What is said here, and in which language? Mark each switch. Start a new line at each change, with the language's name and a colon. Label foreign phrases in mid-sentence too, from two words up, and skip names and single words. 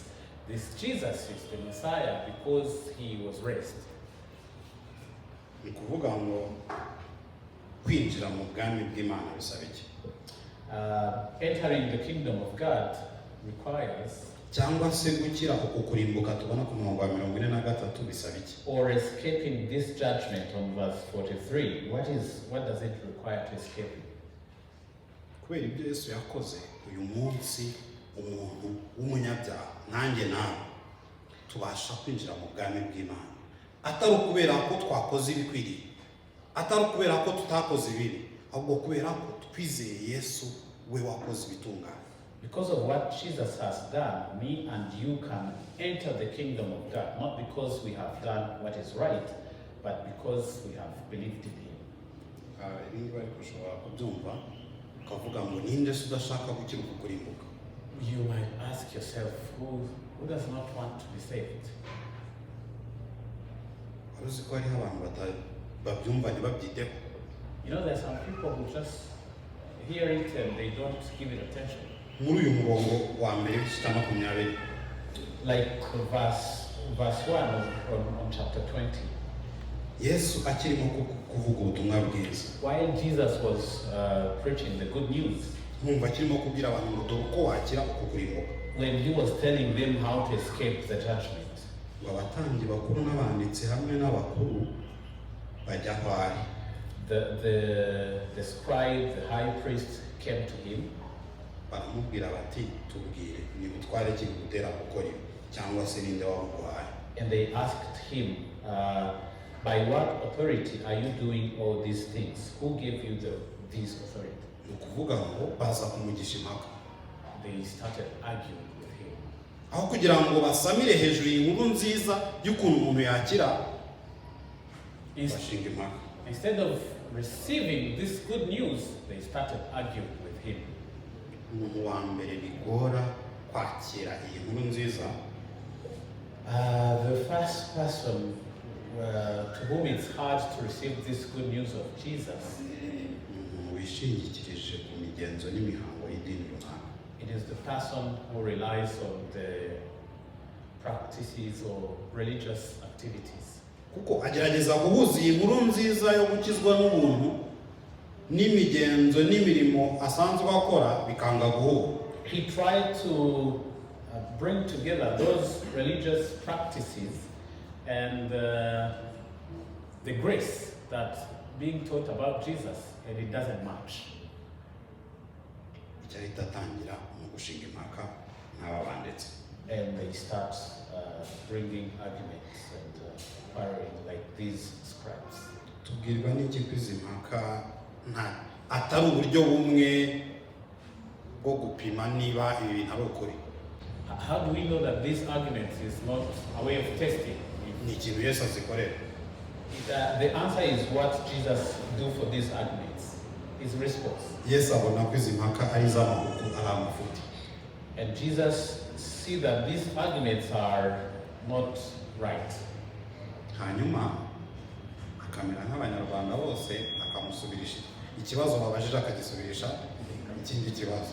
English: This Jesus is the Messiah because he was raised.
Kinyarwanda: ni ukuvuga ngo kwinjira mu bwami bw'Imana bisaba iki?
English: Entering the kingdom of God requires,
Kinyarwanda: cyangwa se gukira uku kurimbuka tubona ku murongo wa 43 bisaba iki?
English: or escaping this judgment on verse 43. What does it require to escape it?
Kinyarwanda: kubera ibyo Yesu yakoze, uyu munsi umuntu w'umunyabyaha nanjye nawe tubasha kwinjira mu bwami bw'Imana, atari ukubera ko twakoze ibikwiriye, atari ukubera ko tutakoze ibibi, ahubwo kubera ko twizeye Yesu we wakoze ibitunganye.
English: Because of what Jesus has done, me and you can enter the kingdom of God, not because we have done what is right, but because we have believed in him.
Kinyarwanda: ibi ngibi ariko ushobora kubyumva ukavuga ngo ninde se udashaka gukira uku kurimbuka?
English: You might ask yourself, who does not want to be saved?
Kinyarwanda: uzi ko hariho abantu babyumva ntibabyiteho.
English: You know, there are some people who just hear it and they don't give it attention.
Kinyarwanda: muri uyu murongo wa mbere w'icya 20,
English: Like verse 1 on chapter 20.
Kinyarwanda: Yesu akirimo kuvuga ubutumwa bwiza,
English: While Jesus was preaching the good news,
Kinyarwanda: nkumva akirimo kubwira abantu ngo dore uko wakira uku kurimbuka,
English: when he was telling them how to escape the judgment,
Kinyarwanda: ngo abatambyi bakuru n'abanditsi hamwe n'abakuru bajya aho ari.
English: the scribe, the high priest came to him.
Kinyarwanda: baramubwira bati tubwire ni butware ki gutera gukora ibi, cyangwa se ninde waguhaye?
English: And they asked him, by what authority are you doing all these things? Who gave you this authority?
Kinyarwanda: ni ukuvuga ngo baza kumugisha impaka.
English: They started arguing with him.
Kinyarwanda: aho kugira ngo basamire hejuru y'inkuru nziza y'ukuntu umuntu yakira, bashinga impaka.
English: Instead of receiving this good news, they started arguing with him.
Kinyarwanda: umuntu wa mbere bigora kwakira iyi nkuru nziza
English: The first person to whom it's hard to receive this good news of Jesus,
Kinyarwanda: umuntu wishingikirije ku migenzo n'imihango y'idini runaka.
English: it is the person who relies on the practices or religious activities.
Kinyarwanda: kuko agerageza guhuza iyi nkuru nziza yo gukizwa n'ubuntu n'imigenzo n'imirimo asanzwe akora bikanga guhura.
English: He tried to bring together those religious practices and the grace that being taught about Jesus, and it doesn't match.
Kinyarwanda: Icyahita atangira mu gushinga impaka n'ababanditsi.
English: And they start bringing arguments and quarreling like these scribes.
Kinyarwanda: Tubwirwa n'iki ko izi mpaka atari uburyo bumwe bwo gupima niba ibi bintu ari ukuri?
English: How do we know that this argument is not a way of testing?
Kinyarwanda: Ni ikintu Yesu azikorera.
English: The answer is what Jesus do for these arguments. His response.
Kinyarwanda: Yesu abona ko izi mpaka ari iz'amahugu, ari amafuti.
English: And Jesus see that these arguments are not right.
Kinyarwanda: Hanyuma akamera nk'abanyarwanda bose akamusubirisha ikibazo babajije akagisubirisha ikindi kibazo.